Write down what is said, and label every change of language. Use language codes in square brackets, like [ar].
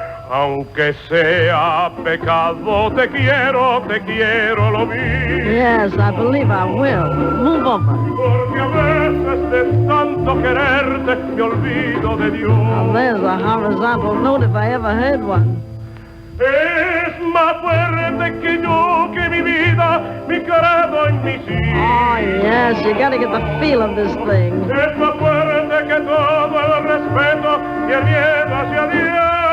[es] Aunque sea pecado, te quiero lo mismo. [en] Yes, I believe I will. Move over. [es] Porque a veces de tanto quererte me olvido de Dios. [en] Now, there's a horizontal note if I ever heard one. [es] Es más fuerte que yo, que mi vida, mi querido y mi sí. [en] Oh, yes, you gotta get the feel of this thing. [es] Es más fuerte que todo el respeto y el miedo hacia Dios.